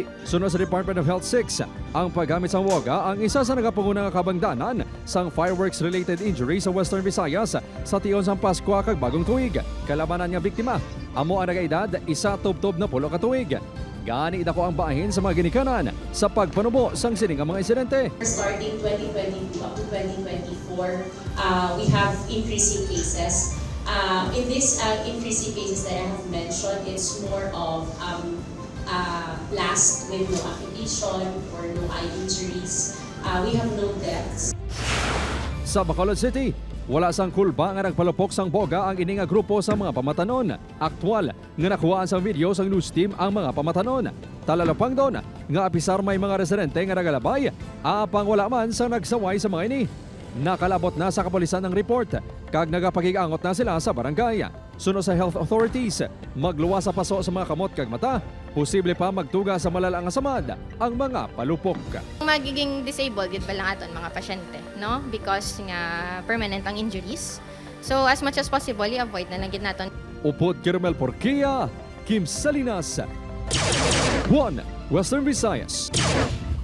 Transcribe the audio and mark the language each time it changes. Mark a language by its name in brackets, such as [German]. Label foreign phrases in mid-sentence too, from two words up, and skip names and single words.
[Hiligaynon] Sunod sa Department of Health 6, ang paggamit sang woga ang isa sa nagapanguna nga kabangdanan sang [English] fireworks-related injury [Hiligaynon] sa Western Visayas sa tion sang Pasko kag bagong tuig. Kalabanan nga biktima, amo ang nagaedad, isa tubtob na 10 ka tuig. Gani dako ang bahin sa mga ginikanan sa pagpanubo sang sining mga insidente. [English] Starting 2022 up to 2024, we have increasing cases. In this increasing cases that I have mentioned, it's more of blast with no amputation or no eye injuries. We have no deaths. [Hiligaynon] Sa Bacolod City, wala sang kulba nga nagpalupok sang boga ang ini nga grupo sa mga pamatanon. Aktual nga nakuhaan sang video sang news team ang mga pamatanon. Talalapang doon nga apisar may mga residente nga nagalabay, apang wala man sang nagsaway sa mga ini. Nakalabot na sa kapulisan ng report kag nagapakig-angot na sila sa barangay. Sunod sa health authorities, magluwas sa paso sa mga kamot kag mata, posible pa magtuga sa malalang asamad ang mga palupok. [Filipino] Magiging disabled yun pa lang [Hiligaynon] aton mga pasyente, no? Because nga permanent ang injuries. So [English] as much as possible, [Hiligaynon] i-avoid na lang gid naton. Upod Kirmel Porquia, Kim Salinas, 1 Western Visayas.